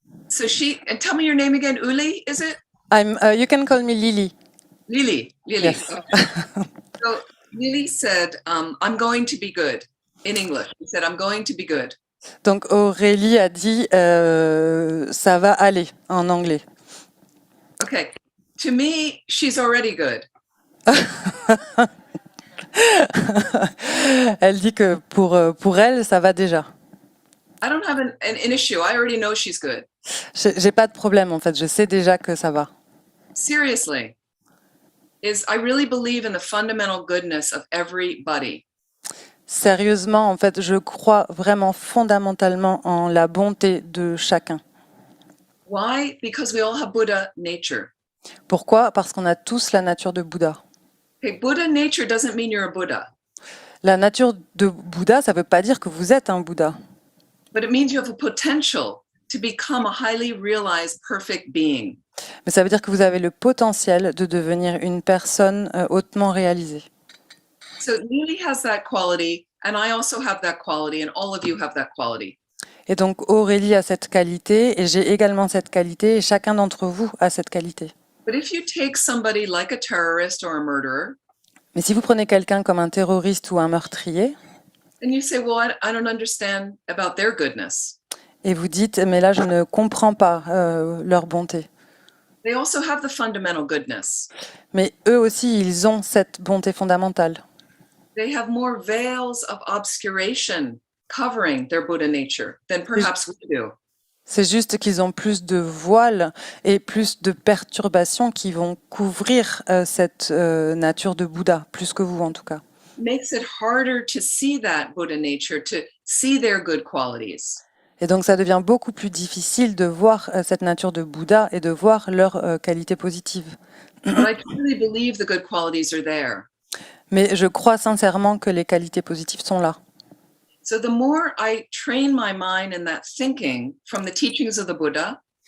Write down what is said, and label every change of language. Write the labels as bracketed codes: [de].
[en] So and tell me your name again. Uli, is it? You can call me Lily. Lily. Yes. Okay. So Lily said, I'm going to be good in English. She said, I'm going to be good. [fr] Donc Aurélie a dit ça va aller en anglais. [en] Okay. To me, she's already good. [fr] Elle dit que pour elle, ça va déjà. [en] I don't have an issue. I already know she's good. [fr] J'ai pas de problème en fait, je sais déjà que ça va. [en] Seriously. I really believe in the fundamental goodness of everybody. [fr] Sérieusement, en fait, je crois vraiment fondamentalement en la bonté de chacun. [en] Why? Because we all have Buddha nature. [fr] Pourquoi? Parce qu'on a tous la nature de Bouddha. [en] Okay, Buddha nature doesn't mean you're a Buddha, [fr] La nature de Bouddha, ça veut pas dire que vous êtes un Bouddha, [en] but it means you have a potential to become a highly realized perfect being. [fr] mais ça veut dire que vous avez le potentiel de devenir une personne hautement réalisée. [en] So Lily has that quality, and I also have that quality, and all of you have that quality. [fr] Et donc Aurélie a cette qualité, et j'ai également cette qualité, et chacun d'entre vous a cette qualité. [en] But if you take somebody like a terrorist or a murderer, [fr] Mais si vous prenez quelqu'un comme un terroriste ou un meurtrier, [en] and you say, well, I don't understand about their goodness. [fr] et vous dites, mais là je ne comprends pas leur bonté. [en] They also have the fundamental goodness. [fr] Mais eux aussi, ils ont cette bonté fondamentale. [en] They have more veils of obscuration covering their Buddha nature than perhaps we do. [fr] C'est juste qu'ils ont plus de voiles et plus de perturbations qui vont couvrir cette nature de Bouddha, plus que vous en tout cas. [en] Makes it harder to see that Buddha nature, to see their good qualities. [fr] Et donc ça devient beaucoup plus difficile de voir cette nature de Bouddha et de voir leurs qualités positives. [en] But I truly believe the good qualities are there. [fr] Mais je crois sincèrement que les qualités positives sont là. [en] So the more I train my mind in that thinking from the teachings of the Buddha,